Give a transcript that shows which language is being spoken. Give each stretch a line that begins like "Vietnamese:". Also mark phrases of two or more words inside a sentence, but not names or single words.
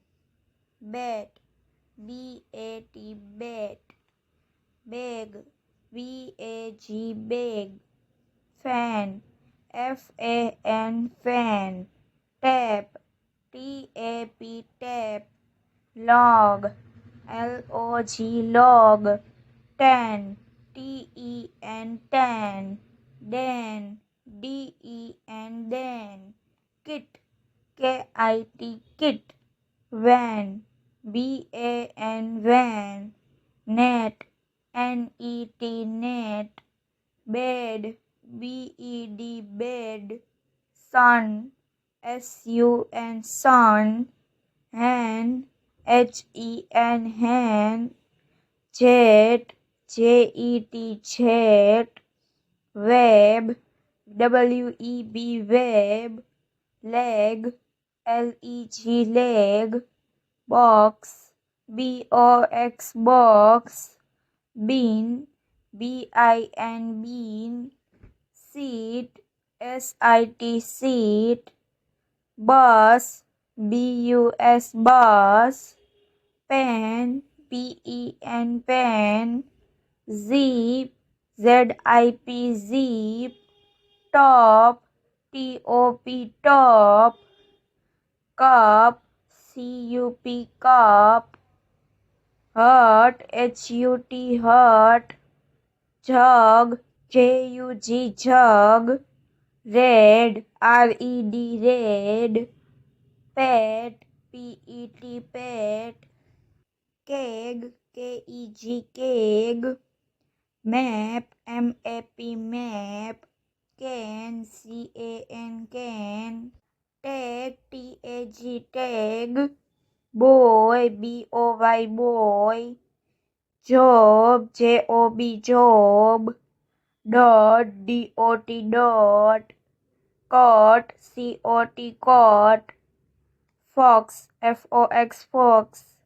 English: Bat, B-A-T, bat. Bag, B-A-G, bag. Fan, F-A-N, fan. Tap, T-A-P, tap. Log, L-O-G, log. Tan, T-E-N, tan. Dan, D-E-N, dan. Kit, K-I-T, kit. Van, V-A-N, van. Net, N-E-T, net. Bed, B-E-D, bed. Sun, S-U-N, sun. Hen, H-E-N, hen. Jet, J-E-T, jet. Web, W-E-B, web. Leg, L-E-G, leg. Box, B-O-X, box. Bean, B-I-N, bean. Seat, S-I-T, seat. Bus, B-U-S, bus. Pen, P-E-N, pen. Zip, Z-I-P, zip. Top, T-O-P, top. Cup, C-U-P, cup. Hut, H-U-T, hut. Jug, J-U-G, jug. Red, R-E-D, red. Pet, P-E-T, pet. Keg, K-E-G, keg. Map, M-A-P, map. Can, C-A-N, can. Tag, T-A-G, tag. Boy, B-O-Y, boy. Job, J-O-B, job. Dot, D-O-T, dot. Cot, C-O-T, cot. Fox, F-O-X, fox.